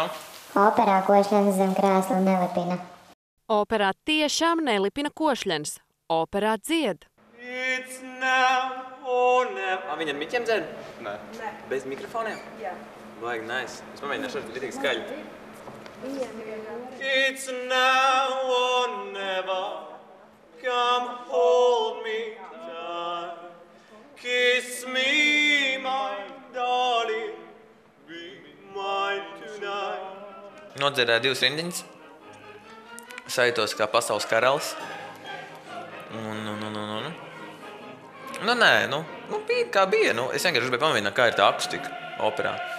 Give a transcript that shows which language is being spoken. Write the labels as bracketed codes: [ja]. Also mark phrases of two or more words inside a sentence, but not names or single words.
[lv] operā košļens zem krēsla nelipina. Operā tiešām nelipina košļens. Operā dzied. Viņa ar miķiem dzēd? Nē. Bez mikrofoniem? Jā. Vajag, nice. Es pamēģināšu ar vidīgi skaļi. [en] It's now or never. Come hold me tight. Kiss me, my darling. Be mine tonight. [lv] Nodziedāju 2 rindiņas. Sajūtos kā pasaules karalis. Nē, bija kā bija. Es vienkārši gribēju pamēģināt, kā ir tā akustika operā.